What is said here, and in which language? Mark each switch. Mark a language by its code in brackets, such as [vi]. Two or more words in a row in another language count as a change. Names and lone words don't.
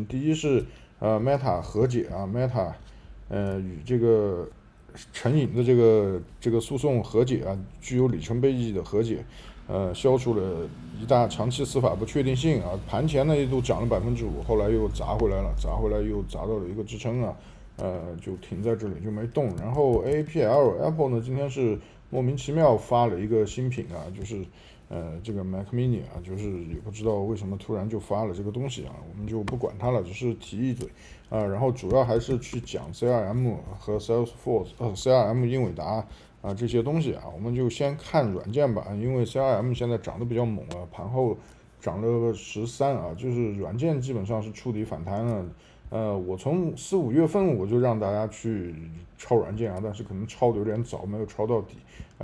[zh] 第一是Meta 和解啊 ，Meta 與這個成癮的這個訴訟和解啊，具有里程碑意義的和解，消除了一大長期司法不確定性啊。盤前呢一度漲了5%，後來又砸回來了，砸回來又砸到了一個支撐啊，就停在這裡就沒動。然後 Apple 呢今天是莫名其妙發了一個新品啊，就是這個 Mac Mini 啊，就是也不知道為什麼突然就發了這個東西啊，我們就不管它了，只是提一嘴啊。然後主要還是去講 CRM 和 Salesforce，CRM 英偉達啊這些東西啊，我們就先看軟件吧，因為 CRM 現在漲得比較猛啊，盤後漲了13啊，就是軟件基本上是觸底反彈了。我從4、5月份我就讓大家去抄軟件啊，但是可能抄的有點早，沒有抄到底啊。